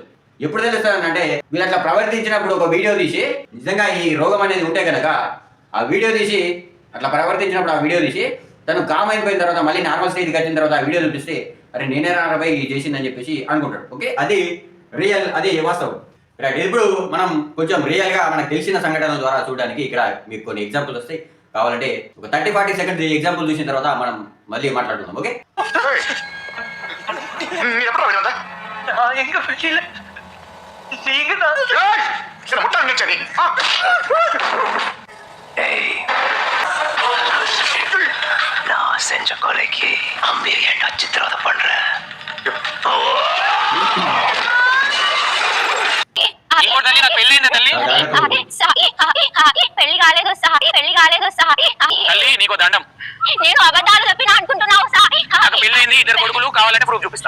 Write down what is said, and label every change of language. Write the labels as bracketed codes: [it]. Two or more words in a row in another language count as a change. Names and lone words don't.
[te] ఎప్పుడు తెలుస్తుంది అంటే వీళ్ళు అట్లా ప్రవర్తించినప్పుడు ఒక వీడియో తీసి, నిజంగా ఈ రోగం అనేది ఉంటే కనుక ఆ వీడియో తీసి, అట్లా ప్రవర్తించినప్పుడు ఆ వీడియో తీసి తను కామ్ అయిపోయిన తర్వాత మళ్ళీ [en] normal stage [te] వచ్చిన తర్వాత ఆ వీడియో చూపిస్తే అరే నేనే రాబోయి చేసిందని చెప్పేసి అనుకుంటాడు. ఓకే, అది రియల్, అది వాస్తవం. రైట్, ఇప్పుడు మనం కొంచెం రియల్ గా మనకు తెలిసిన సంఘటనల ద్వారా చూడడానికి ఇక్కడ మీకు కొన్ని ఎగ్జాంపుల్స్ వస్తాయి. కావాలంటే ఒక 30-40 [en] seconds example [te] చూసిన తర్వాత మనం మళ్ళీ మాట్లాడుకుందాం. ఓకే, [ta] நான் செஞ்ச கொலைக்கு அம்பி என்ன சித்திரவதை பண்ற? [te] పెళ్లి కాలేదు తల్లి, నీకు దండం. నేను అబద్ధాలు చెప్పినా అనుకుంటున్నావు సాయి? పెళ్ళైంది, ఇద్దరు కొడుకులు, కావాలంటే ప్రూఫ్ చూపిస్తా.